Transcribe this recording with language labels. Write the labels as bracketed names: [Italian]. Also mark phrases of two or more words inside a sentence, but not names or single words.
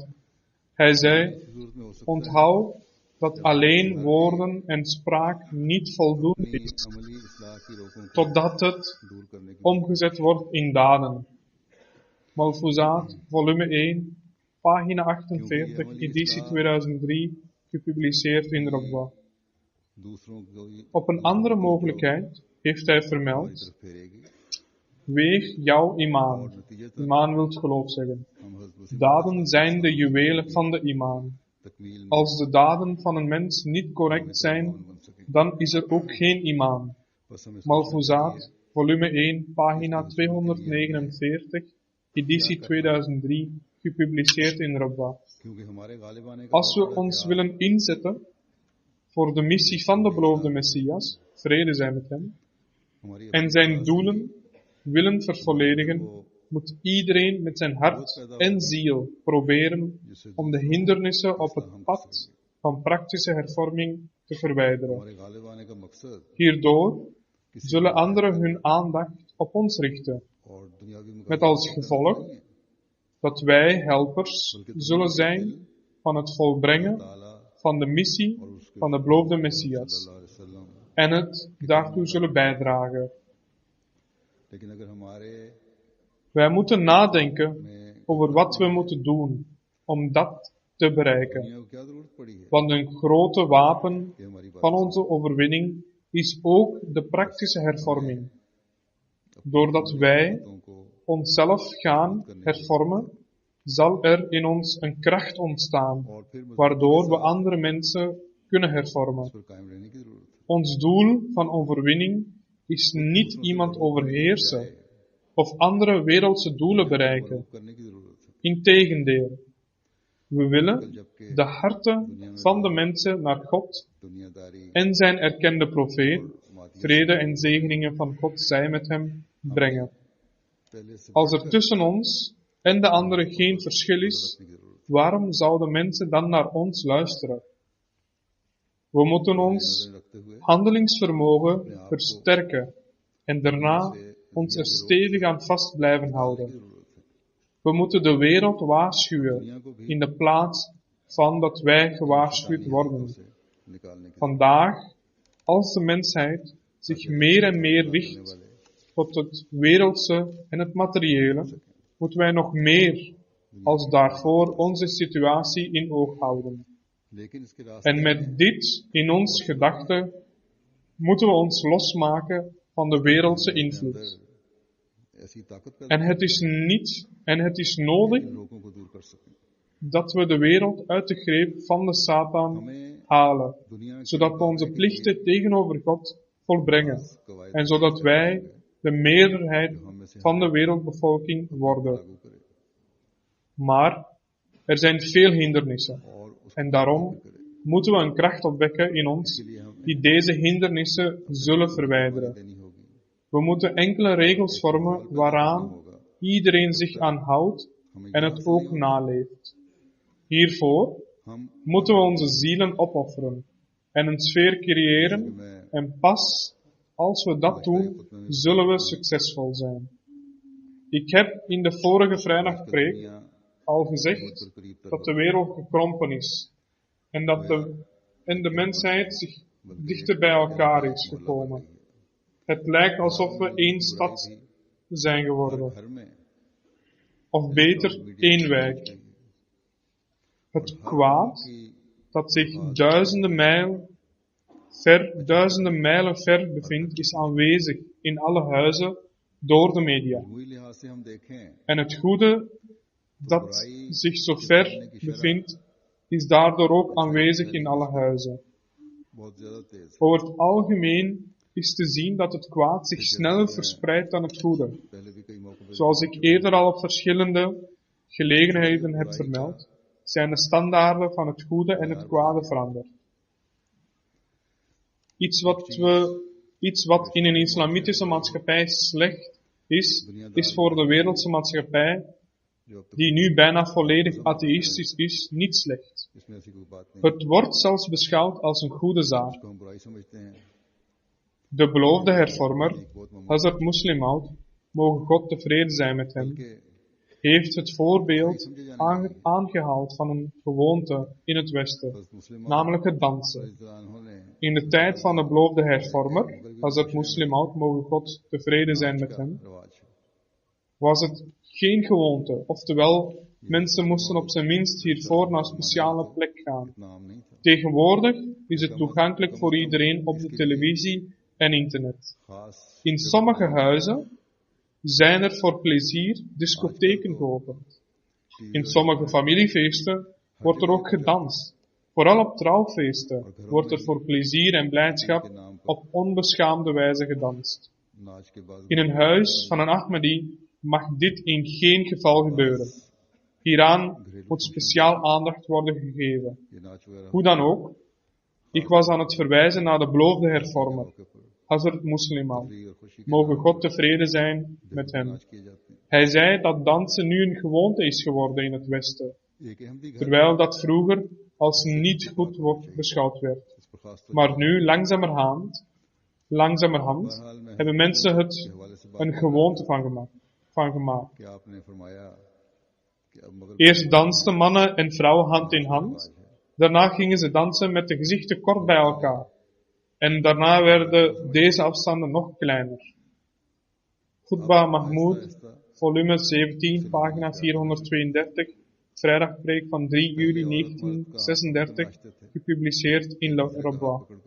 [Dutch] Hij zei, onthoud dat alleen woorden en spraak niet voldoende is, totdat het omgezet wordt in daden. Malfuzat, volume 1, pagina 48, editie 2003, gepubliceerd in Rabwa. [Urdu] دوسروں کو [Dutch] Op een andere mogelijkheid heeft hij vermeld, [Urdu] طرف پھیرے گی [Dutch] weeg jouw [Urdu] और [Dutch] imaan. [Urdu] नतीजतन [Dutch] Imaan wil geloof zeggen. [Urdu] ہم حضرت مسیح [Dutch] Daden zijn de juwelen van de imaan. [Urdu] تکمیل میں [Dutch] Als de daden van een mens niet correct zijn, [Urdu] بن سکے [Dutch] dan is er ook geen imaan. [Urdu] بس ہمیں [Dutch] Malfuzat, volume 1, pagina 249, editie 2003, gepubliceerd in Rabwa. [Urdu] کیونکہ ہمارے غالب آنے کا [Dutch] Als we ons willen inzetten voor de missie van de beloofde Messias, vrede zij met hem, [Urdu] हमारी [Dutch] en zijn doelen willen vervolledigen, moet iedereen met zijn hart en ziel proberen om de hindernissen op het pad van praktische hervorming te verwijderen. [Urdu] ہمارے غالب آنے کا مقصد [Dutch] Hierdoor zullen anderen hun aandacht op ons richten, [Urdu] اور دنیاوی [Dutch] met als gevolg dat wij helpers zullen zijn van het volbrengen van de missie van de beloofde Messias en het daartoe zullen bijdragen. [Urdu] لیکن اگر ہمارے [Dutch] Wij moeten nadenken [Urdu] में [Dutch] over wat we moeten doen om dat te bereiken. [Urdu] دنیا کو کیا ضرورت پڑی ہے [Dutch] Want een grote wapen [Urdu] یہ ہماری بات [Dutch] van onze overwinning is ook de praktische hervorming. Doordat wij [Urdu] باتوں کو [Dutch] onszelf gaan hervormen, zal er in ons een kracht ontstaan, [Urdu] اور پھر مضبوطی [Dutch] waardoor we andere mensen kunnen hervormen. [Urdu] پر قائم رہنے کی ضرورت ہے [Dutch] Ons doel van overwinning is niet iemand overheersen of andere wereldse doelen bereiken. [Urdu] کرنے کی ضرورت ہے [Dutch] Integendeel, we willen [Urdu] जबकि [Dutch] de harten van de mensen naar God [Urdu] दुनियादारी [Dutch] en zijn erkende profeet, vrede en zegeningen van God zij met hem, brengen. [Urdu] پہلے سے [Dutch] Als er tussen ons en de anderen geen verschil is, waarom zouden mensen dan naar ons luisteren? We moeten ons [Urdu] رکھتے ہوئے [Dutch] handelingsvermogen versterken en daarna ons er stevig aan vast blijven houden. We moeten de wereld waarschuwen in de plaats van dat wij gewaarschuwd worden. [Urdu] نکالنے کے [Dutch] Vandaag, als de mensheid zich meer en meer richt tot het wereldse en het materiële, moeten wij nog meer als daarvoor onze situatie in oog houden. [Urdu] لیکن اس کے راستے [Dutch] En met dit in ons gedachte moeten we ons losmaken van de wereldse invloed. [Urdu] ایسی طاقت پیدا [Dutch] En het is nodig [Urdu] لوگوں کو دور کر سکیں [Dutch] dat we de wereld uit de greep van de Satan [Urdu] हमें [Dutch] halen, [Urdu] दुनिया [Dutch] zodat we onze plichten tegenover God volbrengen [Urdu] कवायद [Dutch] en zodat wij de meerderheid van de wereldbevolking worden. [Urdu] لاگو کریں [Dutch] Maar er zijn veel hindernissen [Urdu] اور اس کو [Dutch] en daarom moeten we een kracht opwekken in ons die deze hindernissen zullen verwijderen. [Urdu] دینی ہوگی [Dutch] We moeten enkele regels vormen waaraan iedereen zich aan houdt en het ook naleeft. Hiervoor [Urdu] हम [Dutch] moeten we onze zielen opofferen en een sfeer creëren en pas als we dat doen, zullen we succesvol zijn. Ik heb in de vorige vrijdagpreek [Urdu] दुनिया [Dutch] al gezegd dat de wereld gekrompen is en dat de mensheid zich dichter bij elkaar is gekomen. Het lijkt alsof we één stad zijn geworden, [Urdu] گھر میں [Dutch] of beter één wijk. Het kwaad dat zich duizenden mijlen ver bevindt, is aanwezig in alle huizen door de media. [Urdu] ہوئی لحاظ سے ہم دیکھیں [Dutch] En het goede dat zich zo ver bevindt, is daardoor ook aanwezig in alle huizen. [Urdu] بہت زیادہ تیز ہے [Dutch] Over het algemeen is te zien dat het kwaad zich sneller verspreidt dan het goede. [Urdu] پہلے بھی کئی موقعوں پر [Dutch] Zoals ik eerder al op verschillende gelegenheden heb vermeld, zijn de standaarden van het goede en het kwade veranderd. Iets wat in een islamitische maatschappij slecht is voor de wereldse maatschappij, [Urdu] جو اب تک [Dutch] die nu bijna volledig atheïstisch is, niet slecht. [Urdu] اس میں ایسی کوئی بات نہیں [Dutch] Het wordt zelfs beschouwd als een goede zaak. [Urdu] اس کو ہم برائی سمجھتے ہیں [Dutch] De beloofde hervormer, [Urdu] ایک بہت معمولی [Dutch] Hazrat Muslim Maud, mogen God tevreden zijn met hem, [Urdu] के [Dutch] heeft het voorbeeld aangehaald van een gewoonte in het Westen, [Urdu] بس مسلم [Dutch] namelijk het dansen. [Urdu] उन्होंने [Dutch] In de tijd van de beloofde hervormer, Hazrat Muslim Maud, mogen God tevreden zijn met hem, [Urdu] رواج ہے [Dutch] was het geen gewoonte, oftewel Mensen moesten op zijn minst hiervoor naar een speciale plek gaan. [Urdu] نام نہیں تھا. [Dutch] Tegenwoordig is het toegankelijk voor iedereen op de televisie en internet. [Urdu] खास [Dutch] In sommige huizen zijn er voor plezier discotheken geopend. In sommige familiefeesten wordt er ook gedanst. Vooral op trouwfeesten wordt er voor plezier en blijdschap op onbeschaamde wijze gedanst. [Urdu] ناچ کے بعد [Dutch] In een huis van een Ahmadi mag dit in geen geval gebeuren. Hieraan moet speciaal aandacht worden gegeven. [Urdu] یہ ناچ وغیرہ [Dutch] Hoe dan ook, ik was aan het verwijzen naar de beloofde hervormer, [Urdu] کے اوپر [Dutch] Hazrat Musliman. [Urdu] اور خوشی کے [Dutch] Mogen God tevreden zijn met hem. [Urdu] ناچ کیے جاتے ہیں. [Dutch] Hij zei dat dansen nu een gewoonte is geworden in het Westen, [Urdu] ایک احمدی گھر [Dutch] terwijl dat vroeger als niet goed wordt beschouwd werd. [Urdu] اس پر خاص طور [Dutch] Maar nu, langzamerhand, hebben mensen het [Urdu] حوالے سے بات [Dutch] een gewoonte van gemaakt. [Urdu] کہ آپ نے فرمایا کہ اب مگر [Dutch] Eerst dansten mannen en vrouwen hand in hand. Daarna gingen ze dansen met de gezichten kort bij elkaar. En daarna werden deze afstanden nog kleiner. Khutbah Mahmoud, volume 17, pagina 432, vrijdagpreek van 3 juli 1936, gepubliceerd in Le Rabat.